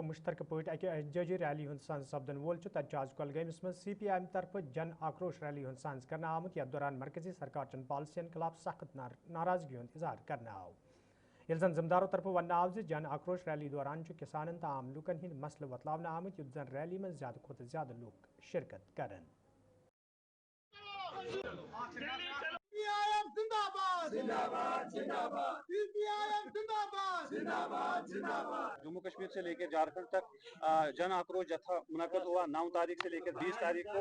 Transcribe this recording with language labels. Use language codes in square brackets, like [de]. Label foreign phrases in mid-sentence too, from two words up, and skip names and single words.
[ks] मुश्तरक पे अक एहतजाजी रैली हंद सांस सपदन वोल तज आज कुलगमस मज CPIM तरफ जन आक्रोश रैली हंद सांस कर आमुत यथ दौरान मरकजी सरकार चन पॉलिसियन खिलाफ सख्त नाराजगी हंद इजहार कर आव। ये जन जिम्मेदारों तरफ वन आव जन आक्रोश रैली दौरान किसान तो आम लूकन हंद मसल वतलावन आमुत युत जन रैली में ज्यादा खुद ज्यादा लोग शिरकत कर। [hi] जम्मू कश्मीर से लेकर झारखंड तक जन आक्रोश जत्था मुनक्कद हुआ 9 तारीख से लेकर 20 तारीख को।